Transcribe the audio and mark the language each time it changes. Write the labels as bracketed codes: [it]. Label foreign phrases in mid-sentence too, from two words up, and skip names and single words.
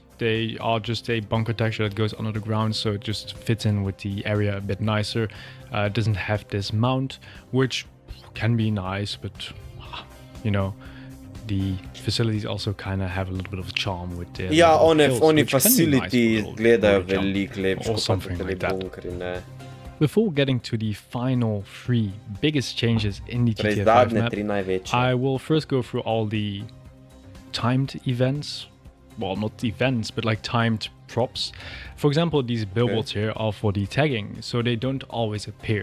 [en] They are just a bunker texture that goes under the ground, so it just fits in with the area a bit nicer. It doesn't have this mount, which can be nice, but you know, the facilities also kind of have a little bit of a charm with their [sl] oni facility gledajo veliko lepše kot pa bunkeri, ne. [en] Before getting to the final 3 biggest changes in the GTA 5 map, I will first go through all the timed events. Well, not events, but like timed props. For example, these billboards here are for the tagging, so they don't always appear.